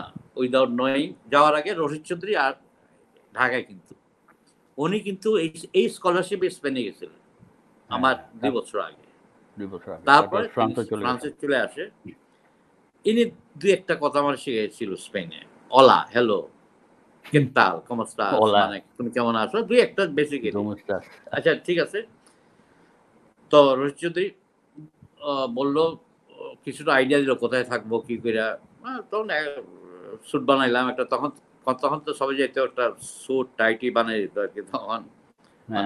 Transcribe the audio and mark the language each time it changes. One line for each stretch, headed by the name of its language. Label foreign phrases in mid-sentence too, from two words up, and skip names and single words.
English: without knowing
Bangla: যাওয়ার আগে রশিদ চৌধুরী আর ঢাকায় কিন্তু। উনি কিন্তু এই স্কলারশিপ স্পেনে গেছিলেন। হ্যাঁ, আমার ২ তার বছর আগে। ২ বছর আগে। তারপর তারপরে তিনি ফ্রান্সে চলে ফ্রান্সে গেছেন। চলে আসে। ইনি ২-১ টা কথা আমার শিখিয়েছিল স্পেনে।
Spanish: "Hola, hello, ¿qué
Bangla: হুম।
Spanish: tal? ¿Cómo estás?"
Bangla: ওলা, মানে তুমি কেমন আছো? ২-১ টা বেসিক্যালি। দোমোস্তাস। আচ্ছা ঠিক আছে। তো রশিদ চৌধুরী বললো কিছুটা আইডিয়া দিল কোথায় থাকবো কি করে। তখন স্যুট বানাইলাম একটা, তখন তখন তো সবাই যেত একটা স্যুট টাইটি বানিয়ে দিত আর কি তখন, মানে